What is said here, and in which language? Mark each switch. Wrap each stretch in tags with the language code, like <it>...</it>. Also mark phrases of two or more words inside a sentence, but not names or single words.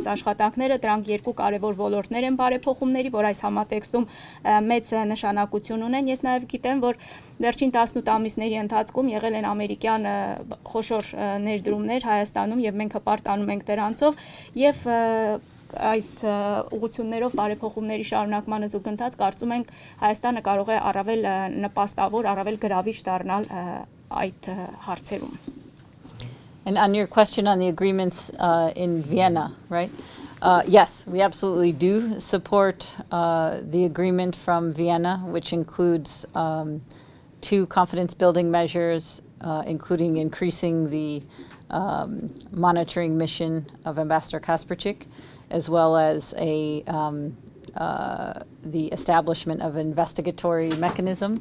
<hy>աշխատանքները, դրանք երկու կարևոր ոլորտներ են բարեփոխումների, որ այս համատեքստում մեծ նշանակություն ունեն։ Ես նաեւ գիտեմ, որ վերջին 18 ամիսների ընթացքում եղել են ամերիկյան խոշոր ներդրումներ Հայաստանում եւ մենք հպարտանում ենք դրանցով եւ այս ուղղություններով բարեփոխումների շարունակմանը զուգընթաց կարծում ենք Հայաստանը կարող է առավել նպաստավոր, առավել գրավիչ դառնալ այդ հարցերում.</hy> <en>And on your question on the agreements in Vienna, right? Yes, we absolutely do support the agreement from Vienna, which includes 2 confidence-building measures, including increasing the monitoring mission of Ambassador Kasperchik, as well as the establishment of an investigatory mechanism.</en>